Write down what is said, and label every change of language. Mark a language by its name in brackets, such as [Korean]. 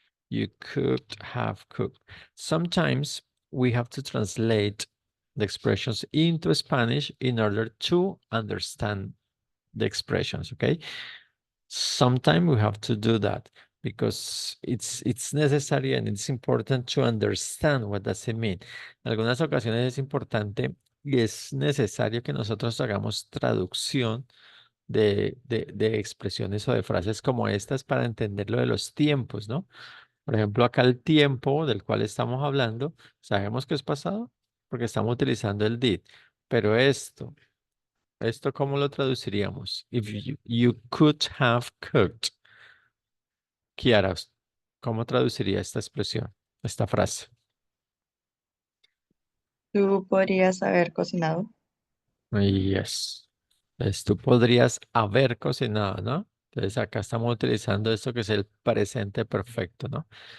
[English] You could have cooked. Sometimes we have to translate the expressions into Spanish in order to understand the expressions, okay? Sometimes we have to do that because it's necessary and it's important to understand what does it mean. [Spanish] En algunas ocasiones es importante y es necesario que nosotros hagamos traducción de expresiones o de frases como estas para entender lo de los tiempos, ¿no? Por ejemplo, acá el tiempo del cual estamos hablando, sabemos que es pasado porque estamos utilizando el did, pero esto ¿cómo lo traduciríamos? [English] If you could have cooked. [Spanish] Kiara, ¿cómo traduciría esta expresión, esta frase? Tú podrías haber cocinado. [English] Yes. [Spanish] Entonces tú podrías haber cocinado, ¿no? Entonces acá estamos utilizando esto que es el presente perfecto, ¿no?